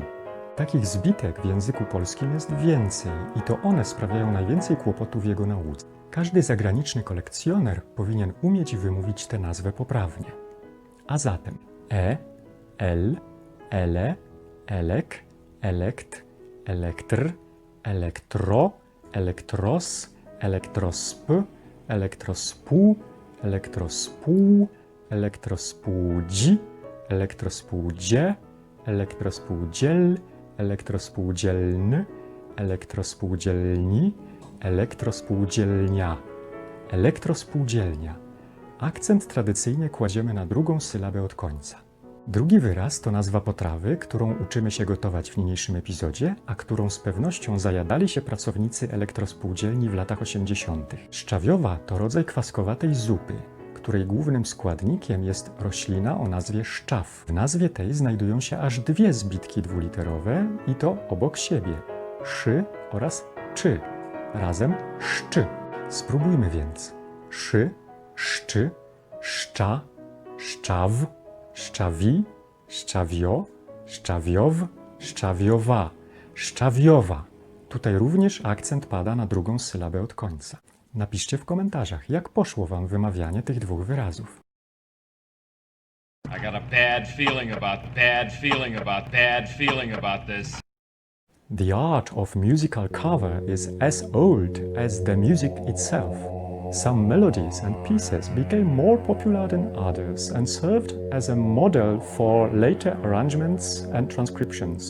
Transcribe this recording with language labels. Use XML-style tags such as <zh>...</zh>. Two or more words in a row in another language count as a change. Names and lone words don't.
<pl>Takich zbitek w języku polskim jest więcej i to one sprawiają najwięcej kłopotów w jego nauce. Każdy zagraniczny kolekcjoner powinien umieć wymówić tę nazwę poprawnie. A zatem el, ele, elek, elekt, elektr, elektro, elektros, elektrosp, elektrospół, elektrospół, elektrospółdzi, elektrospółdzie, elektrospółdziel, elektrospółdzielny, elektrospółdzielni, elektrospółdzielnia, elektrospółdzielnia. Akcent tradycyjnie kładziemy na drugą sylabę od końca. Drugi wyraz to nazwa potrawy, którą uczymy się gotować w niniejszym epizodzie, a którą z pewnością zajadali się pracownicy elektrospółdzielni w latach 80. Szczawiowa to rodzaj kwaskowatej zupy, której głównym składnikiem jest roślina o nazwie szczaw. W nazwie tej znajdują się aż dwie zbitki dwuliterowe i to obok siebie – szy oraz czy, razem szczy. Spróbujmy więc. Szy, szczy, szcza, szczaw, szczawi, szczawio, szczawiow, szczawiowa, szczawiowa. Tutaj również akcent pada na drugą sylabę od końca. Napiszcie w komentarzach, jak poszło Wam wymawianie tych dwóch wyrazów.</pl> <en>I got a bad feeling about this. The art of musical cover is as old as the music itself. Some melodies and pieces became more popular than others and served as a model for later arrangements and transcriptions.</en>